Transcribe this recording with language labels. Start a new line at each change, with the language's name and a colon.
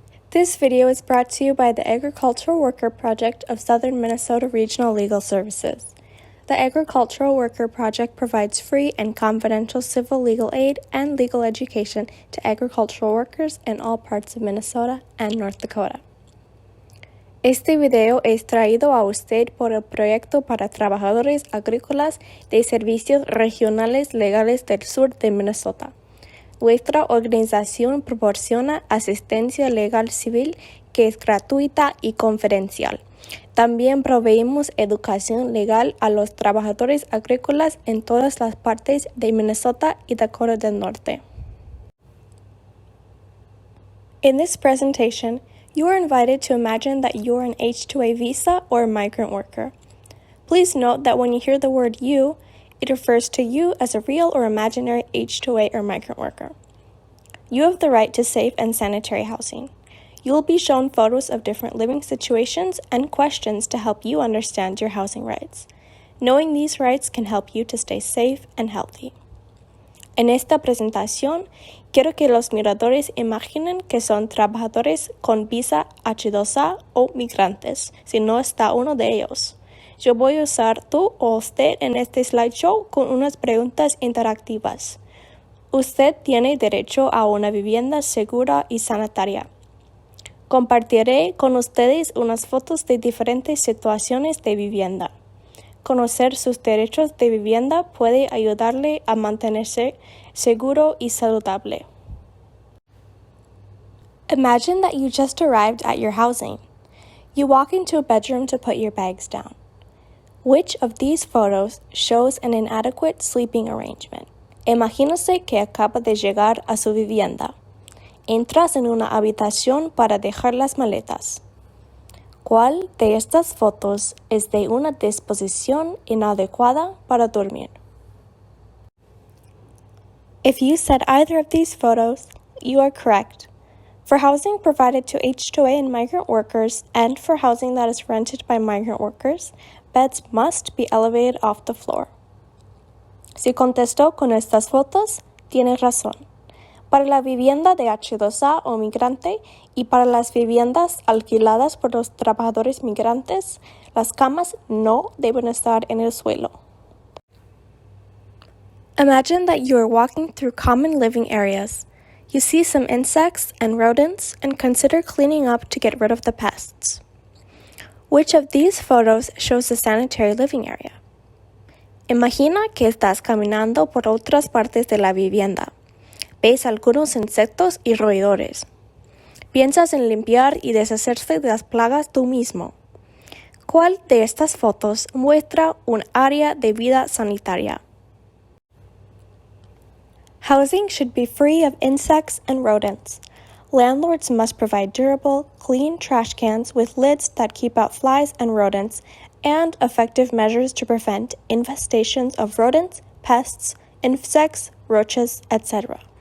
English: This video is brought to you by the Agricultural Worker Project of Southern Minnesota Regional Legal Services. The Agricultural Worker Project provides free and confidential civil legal aid and legal education to agricultural workers in all parts of Minnesota and North Dakota.
Spanish: Este video es traído a usted por el Proyecto para Trabajadores Agrícolas de Servicios Regionales Legales del Sur de Minnesota. Nuestra organización proporciona asistencia legal civil que es gratuita y confidencial. También proveemos educación legal a los trabajadores agrícolas en todas las partes de Minnesota y Dakota del Norte.
English: In this presentation, you are invited to imagine that you are an H2A visa or a migrant worker. Please note that when you hear the word you, it refers to you as a real or imaginary H2A or migrant worker. You have the right to safe and sanitary housing. You will be shown photos of different living situations and questions to help you understand your housing rights. Knowing these rights can help you to stay safe and healthy.
Spanish: En esta presentación, quiero que los miradores imaginen que son trabajadores con visa H2A o migrantes, si no está uno de ellos. Yo voy a usar tú o usted en este slideshow con unas preguntas interactivas. Usted tiene derecho a una vivienda segura y sanitaria. Compartiré con ustedes unas fotos de diferentes situaciones de vivienda. Conocer sus derechos de vivienda puede ayudarle a mantenerse seguro y saludable.
English: Imagine that you just arrived at your housing. You walk into a bedroom to put your bags down. Which of these photos shows an inadequate sleeping arrangement?
Spanish: Imagínese que acaba de llegar a su vivienda. Entras en una habitación para dejar las maletas. ¿Cuál de estas fotos es de una disposición inadecuada para dormir?
English: If you said either of these photos, you are correct. For housing provided to H2A and migrant workers, and for housing that is rented by migrant workers, beds must be elevated off the floor.
Spanish: Si contestó con estas fotos, tiene razón. Para la vivienda de H2A o migrante y para las viviendas alquiladas por los trabajadores migrantes, las camas no deben estar en el suelo.
English: Imagine that you are walking through common living areas. You see some insects and rodents and consider cleaning up to get rid of the pests. Which of these photos shows a sanitary living area?
Spanish: Imagina que estás caminando por otras partes de la vivienda. Ves algunos insectos y roedores. Piensas en limpiar y deshacerse de las plagas tú mismo. ¿Cuál de estas fotos muestra un área de vida sanitaria?
English: Housing should be free of insects and rodents. Landlords must provide durable, clean trash cans with lids that keep out flies and rodents, and effective measures to prevent infestations of rodents, pests, insects, roaches, etc.